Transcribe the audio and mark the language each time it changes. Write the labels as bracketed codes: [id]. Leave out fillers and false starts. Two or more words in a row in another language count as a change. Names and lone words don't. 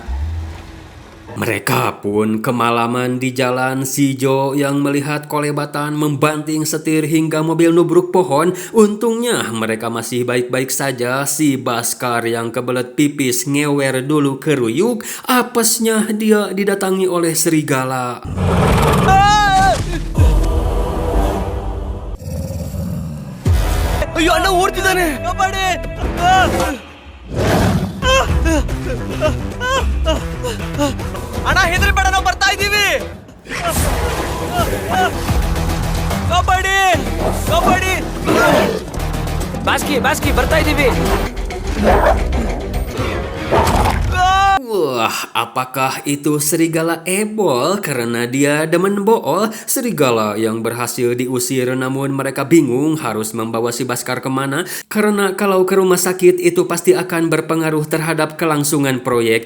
[id] Mereka pun kemalaman di jalan. Si Jo yang melihat kolebatan membanting setir hingga mobil nubruk pohon. Untungnya mereka masih baik-baik saja. Si Baskar yang kebelet pipis ngewer dulu keruyuk. Apesnya dia didatangi oleh serigala. [kn] ಅಯ್ಯೋ ಅಣ್ಣ ಓಡ್ತಿದ್ದಾನೆ. ಕಾಪಾಡಿ ಅಣ್ಣ ಹೆದರಿಬೇಡ ನಾವು ಬರ್ತಾ ಇದ್ದೀವಿ ಕಾಪಾಡಿ ಕಾಪಾಡಿ ಬಾಸ್ಕಿ ಬರ್ತಾ ಇದ್ದೀವಿ [id] Wah, apakah itu serigala ebol karena dia demen bool? Serigala yang berhasil diusir, namun mereka bingung harus membawa si Baskar kemana, karena kalau ke rumah sakit itu pasti akan berpengaruh terhadap kelangsungan proyek.